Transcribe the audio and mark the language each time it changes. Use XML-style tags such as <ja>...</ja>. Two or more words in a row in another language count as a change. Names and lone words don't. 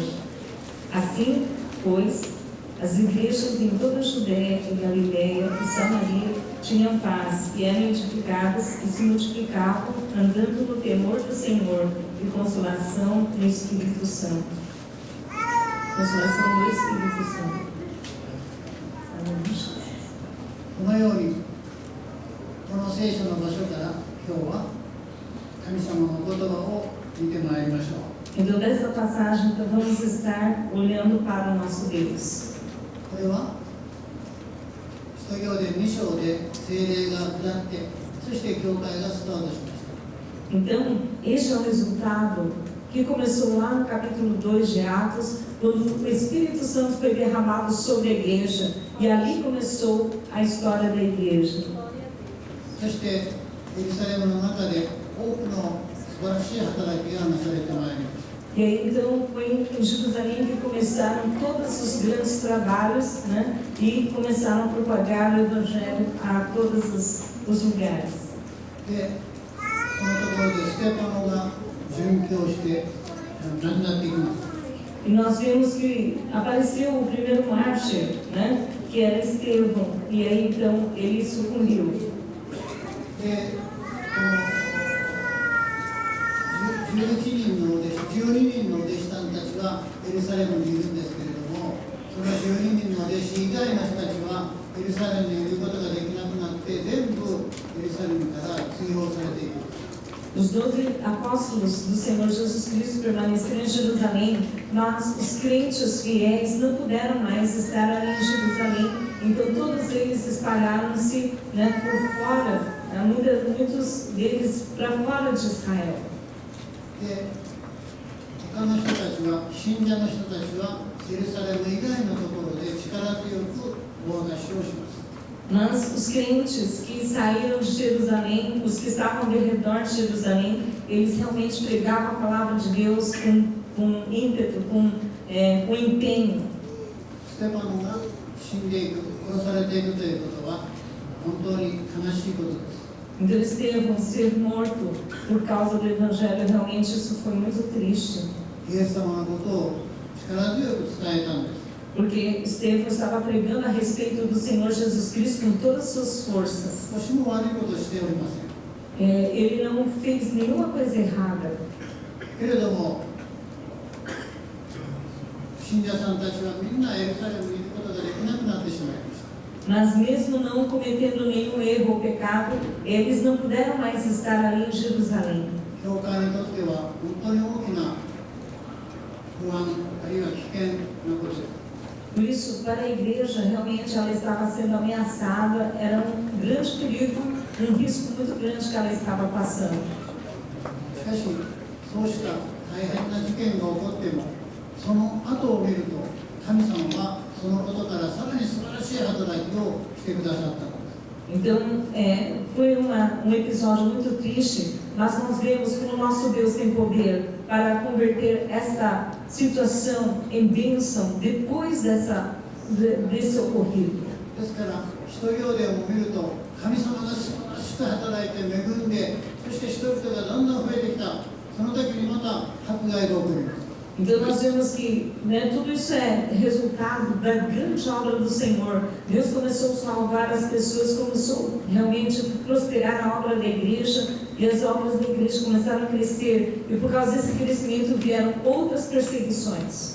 <pt>Assim, pois, as igrejas em toda a Judéia e Galiléia e Samaria tinham paz e eram edificadas e se multiplicavam, andando no temor do Senhor e consolação no Espírito Santo. Consolação do Espírito Santo. Amém.</pt> <ja>このように、この聖書の場所から今日は神様の言葉を見てまいりましょう。</ja> <pt>Então, dessa passagem, então, vamos estar olhando para o nosso Deus.</pt> <ja>これは使徒行伝2章で聖霊が下って、そして教会がスタートしました。</ja> <pt>Então, este é o resultado que começou lá no capítulo 2 de Atos, quando o Espírito Santo foi derramado sobre a igreja, e ali começou a história da igreja.</pt> <ja>そしてエルサレムの中で多くの素晴らしい働きがなされてまいりました。</ja> <pt>E aí, então, foi em Jerusalém que começaram todos os grandes trabalhos, né? E começaram a propagar o Evangelho a todos os lugares.</pt> <ja>で、そのところでステパノが殉教して亡くなっていきます。</ja> <pt>E nós vimos que apareceu o primeiro mártir, né? Que era Estevão. E aí, então, ele sucumbiu.</pt> <ja>で、この12人の弟子さんたちはエルサレムにいるんですけれども、その12人の弟子以外の人たちはエルサレムにいることができなくなって全部エルサレムから追放されていく。</ja> <pt>Os 12 apóstolos do Senhor Jesus Cristo permaneceram em Jerusalém, mas os crentes fiéis não puderam mais estar ali em Jerusalém. Então todos eles espalharam-se, né, por fora, muitos deles para fora de Israel.</pt> <ja>で、他の人たちは、信者の人たちはエルサレム以外のところで力強く大出しをします。</ja> <pt>Mas os crentes que saíram de Jerusalém, os que estavam ao redor de Jerusalém, eles realmente pregavam a palavra de Deus com ímpeto, com empenho.</pt> <ja>ステパノが死んでいく、殺されていくということは本当に悲しいことです。</ja> <pt>Então, Estevão ser morto por causa do Evangelho, realmente isso foi muito triste.</pt> <ja>イエス様のことを力強く伝えたんです。</ja> <pt>Porque Estevão estava pregando a respeito do Senhor Jesus Cristo com todas as suas forças.</pt> <ja>私も悪いことをしておりません。</ja> <pt>Ele não fez nenhuma coisa errada.</pt> <ja>けれども、信者さんたちはみんなエルサレムにいることができなくなってしまいました。</ja> <pt>Mas mesmo não cometendo nenhum erro ou pecado, eles não puderam mais estar ali em Jerusalém.</pt> <ja>教会にとっては本当に大きな不安、あるいは危険なことです。</ja> <pt>Por isso, para a igreja, realmente ela estava sendo ameaçada, era um grande perigo, risco muito grande que ela estava passando.</pt> <ja>しかし、そうした大変な事件が起こっても、その後を見ると、神様はそのことからさらに素晴らしい働きをしてくださったのです。</ja> <pt>Então, foi um episódio muito triste, mas nós vemos que o nosso Deus tem poder para converter esta situação em bênção depois desse ocorrido.</pt> <ja>ですから使徒行伝を見ると神様が素晴らしく働いて恵んで、そして人々がだんだん増えてきた。その時にまた迫害が起こります。</ja> <pt>Então nós vemos que tudo isso é resultado da grande obra do Senhor. Deus começou a salvar as pessoas, começou realmente a prosperar a obra da igreja, e as obras da igreja começaram a crescer, e por causa desse crescimento vieram outras perseguições.</pt>